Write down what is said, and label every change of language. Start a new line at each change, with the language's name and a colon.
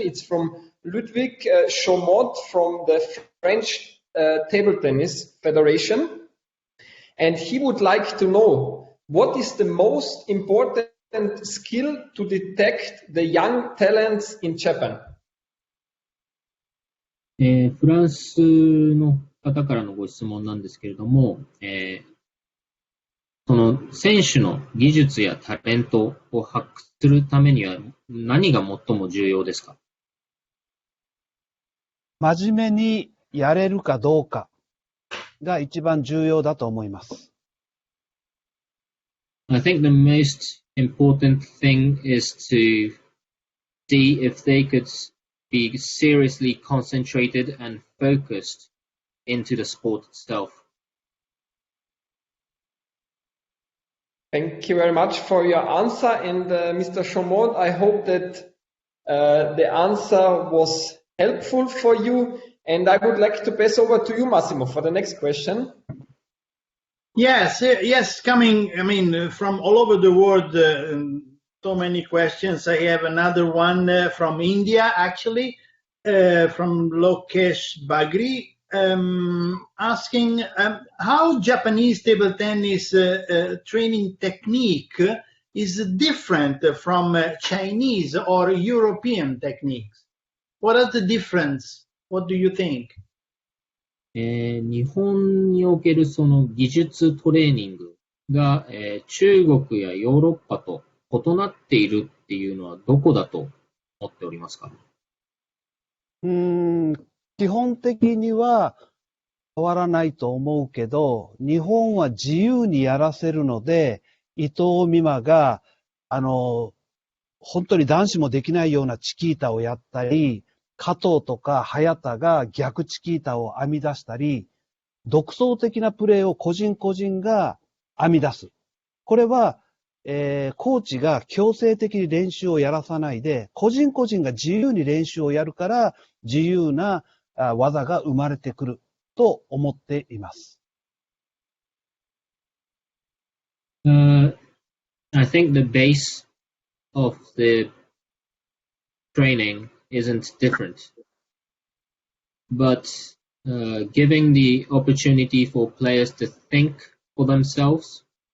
English: It's from Ludwig Chaumont from the French Table Tennis Federation. And he would like to know, what is the most important skill to detect the young talents in Japan?
Japanese: フランスの方からのご質問なんですけれども、その選手の技術やタレントを発掘するためには何が最も重要ですか？真面目にやれるかどうかが一番重要だと思います。
English: I think the most important thing is to see if they could be seriously concentrated and focused into the sport itself. Thank you very much for your answer. And Mr. Chaumont, I hope that the answer was helpful for you. And I would like to pass over to you, Massimo, for the next question. Yes, coming, from all over the world, so many questions. I have another one from India, actually. from Lokesh Bagri, asking how Japanese table tennis training technique is different from Chinese or European techniques. What is the difference? What do you think?
Japanese: 日本におけるその技術トレーニングが、中国やヨーロッパと異なっているっていうのはどこだと思っておりますか？基本的には変わらないと思うけど、日本は自由にやらせるので、伊藤美誠が、本当に男子もできないようなチキータをやったり、加藤とか早田が逆チキータを編み出したり、独創的なプレーを個人個人が編み出す。これは、コーチが強制的に練習をやらさないで、個人個人が自由に練習をやるから、自由な技が生まれてくると思っています。
English: I think the base of the training isn't different, but giving the opportunity for players to think for themselves